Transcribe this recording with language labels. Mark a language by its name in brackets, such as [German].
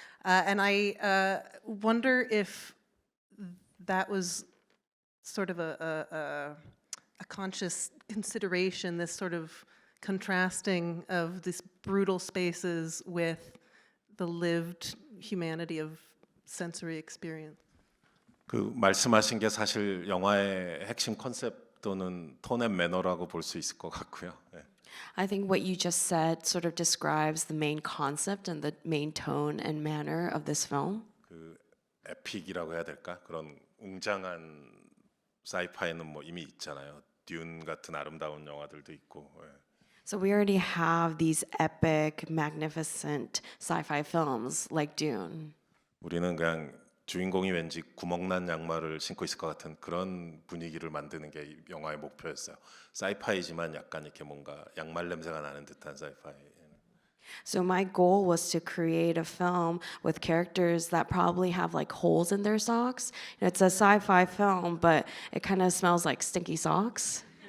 [English] And I wonder if that was sort of a conscious consideration, this sort of contrasting of these brutal spaces with the lived humanity of sensory experience. [Korean] 그 말씀하신 게 사실 영화의 핵심 컨셉 또는 톤 앤 매너라고 볼 수 있을 것 같고요. 네. [English] I think what you just said sort of describes the main concept and the main tone and manner of this film. [Korean] 그 에픽이라고 해야 될까? 그런 웅장한 사이파이는 뭐 이미 있잖아요. 듄 같은 아름다운 영화들도 있고. 예. [English] So we already have these epic, magnificent sci-fi films like Dune. [Korean] 우리는 그냥 주인공이 왠지 구멍난 양말을 신고 있을 것 같은 그런 분위기를 만드는 게 이 영화의 목표였어요. 사이파이지만 약간 이렇게 뭔가 양말 냄새가 나는 듯한 사이파이. [English] So my goal was to create a film with characters that probably have like holes in their socks. It's a sci-fi film, but it kind of smells like stinky socks.